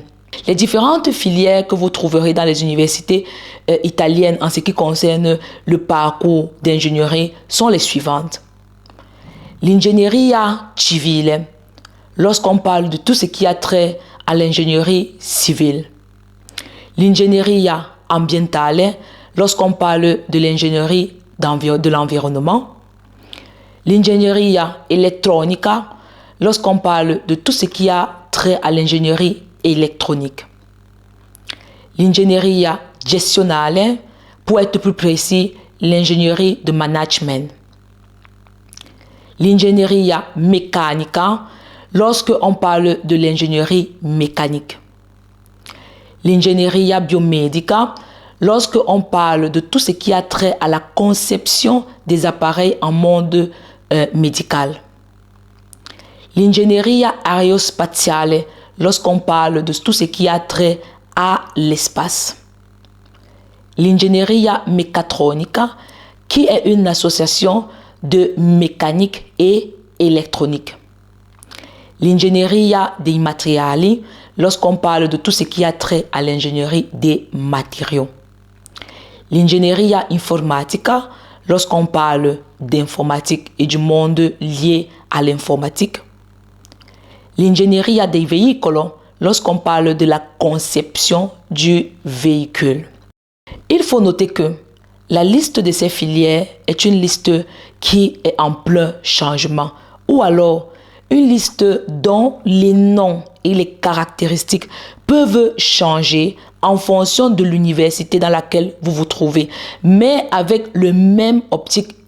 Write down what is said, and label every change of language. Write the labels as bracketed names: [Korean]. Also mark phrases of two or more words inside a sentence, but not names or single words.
[French] Les différentes filières que vous trouverez dans les universités italiennes en ce qui concerne le parcours d'ingénierie sont les suivantes. [Italian] L'ingegneria civile, [French] lorsqu'on parle de tout ce qui a trait à l'ingénierie civile. [Italian] L'ingegneria ambientale, [French] lorsqu'on parle de l'ingénierie de l'environnement. [Italian] L'ingegneria elettronica, [French] lorsqu'on parle de tout ce qui a trait à l'ingénierie électronique. [Italian] L'ingegneria gestionale, [French] pour être plus précis, l'ingénierie de management. [Italian] L'ingegneria meccanica, [French] lorsque on parle de l'ingénierie mécanique. [Italian] L'ingegneria biomedica, [French] lorsque on parle de tout ce qui a trait à la conception des appareils en monde médical. [Italian] L'ingegneria aérospatiale, [French] lorsqu'on parle de tout ce qui a trait à l'espace. [Italian] L'ingegneria meccatronica, [French] qui est une association de mécanique et électronique. [Italian] L'ingegneria dei materiali, [French] lorsqu'on parle de tout ce qui a trait à l'ingénierie des matériaux. [Italian] L'ingegneria informatica, [French] lorsqu'on parle d'informatique et du monde lié à l'informatique. [Italian] L'ingegneria dei veicoli, [French] lorsqu'on parle de la conception du véhicule. Il faut noter que la liste de ces filières est une liste qui est en plein changement, ou alors une liste dont les noms et les caractéristiques peuvent changer en fonction de l'université dans laquelle vous vous trouvez, mais avec le même optique et